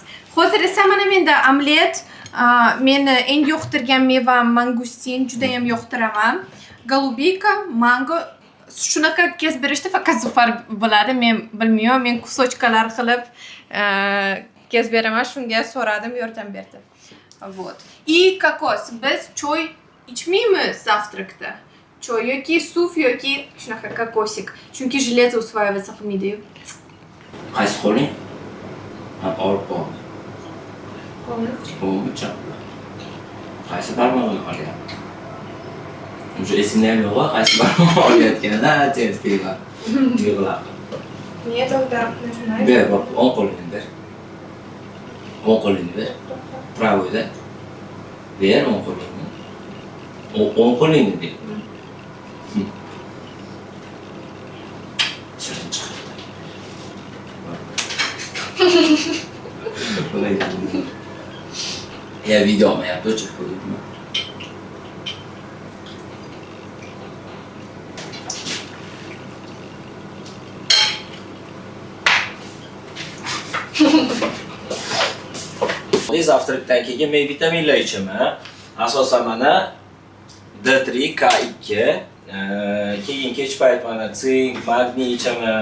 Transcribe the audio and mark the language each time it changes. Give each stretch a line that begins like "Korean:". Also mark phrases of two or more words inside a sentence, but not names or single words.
Uzbek: Hozir esa mana menda omlet. Meni eng yoqtirgan mevam mangustin, juda ham yoqtiraman. Golubika, mango, shunaqa kesib berishdi faqat Zufar biladi, men bilmayman. Men kusochkalar qilib kesib beraman, shunga so'radim, yordam berdi.
Russian: Вот. И kokos.
Uzbek: Biz choy ichmaymiz zavtrakda. Choy yoki suv yoki shunaqa kokosik. Chunki
Russian: железо усваивается
Uzbek: qilmaydi-yu. Qaysi qo'ling? Olib bor. O'g'cha. Qaysi barmog'ini olyapti? O'sha esimda ham yo'q, qaysi barmog'ini olayotganida aytayotgan. Yig'lab.
Russian: Niye тогда начинаешь?
Uzbek: Ber, bak, o'ng qo'lini ber. O'ng qo'lini ber. Pravoyda. Ber o'ng qo'lini. O'ng qo'lini ber. Shirin chiqdi.
Russian: Я видел, моя дочь ходит.
Uzbek: Zavtrakdan keyin men vitaminlar ichaman. Asosan mana D3, K2, keyin kech payt mana sink, magniy ichaman.